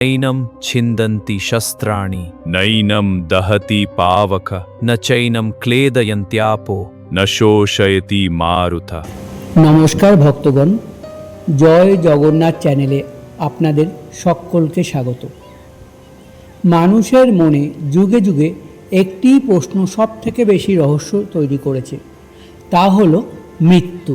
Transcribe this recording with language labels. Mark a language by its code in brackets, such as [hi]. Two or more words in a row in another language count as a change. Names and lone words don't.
[sa] नैनं छिन्दन्ति शस्त्राणि नैनं दहति पावक न चैनं क्लेदयन्त्यापो न शोषयति मारुत। [bn] নমস্কার ভক্তগণ, জয় জগন্নাথ চ্যানেলে আপনাদের সকলকে স্বাগত। মানুষের মনে যুগে যুগে একটি প্রশ্ন সব থেকে বেশি রহস্য তৈরি করেছে, তা হলো মৃত্যু।